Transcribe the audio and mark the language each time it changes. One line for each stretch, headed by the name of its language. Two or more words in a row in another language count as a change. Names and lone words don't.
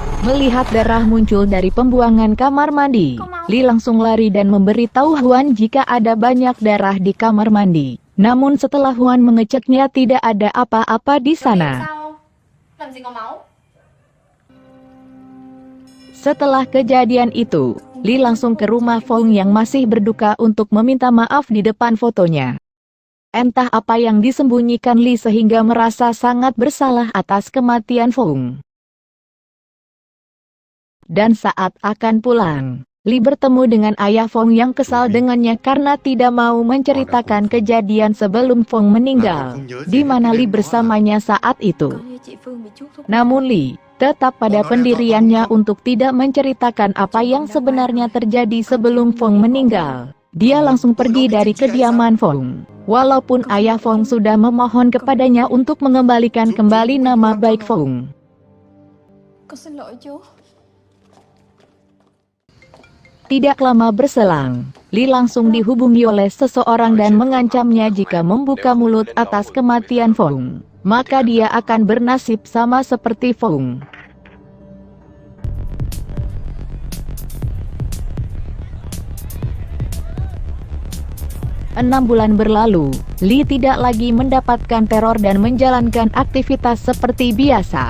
Indonesian: Melihat darah muncul dari pembuangan kamar mandi, Li langsung lari dan memberitahu Huan jika ada banyak darah di kamar mandi. Namun setelah Huan mengeceknya tidak ada apa-apa di sana.
Vietnamese: Làm gì có máu?
Indonesian: Setelah kejadian itu, Li langsung ke rumah Fong yang masih berduka untuk meminta maaf di depan fotonya. Entah apa yang disembunyikan Li sehingga merasa sangat bersalah atas kematian Fong. Dan saat akan pulang, Li bertemu dengan ayah Fong yang kesal dengannya karena tidak mau menceritakan kejadian sebelum Fong meninggal, di mana Li bersamanya saat itu.
Vietnamese: Con như chị Phương bị chuốc thuốc.
Indonesian: Namun Li tetap pada pendiriannya untuk tidak menceritakan apa yang sebenarnya terjadi sebelum Fong meninggal. Dia langsung pergi dari kediaman Fong. Walaupun ayah Fong sudah memohon kepadanya untuk mengembalikan kembali nama baik Fong.
Vietnamese: Con xin lỗi chú.
Indonesian: Tidak lama berselang, Li langsung dihubungi oleh seseorang dan mengancamnya jika membuka mulut atas kematian Fong, maka dia akan bernasib sama seperti Fong. Enam bulan berlalu, Li tidak lagi mendapatkan teror dan menjalankan aktivitas seperti biasa.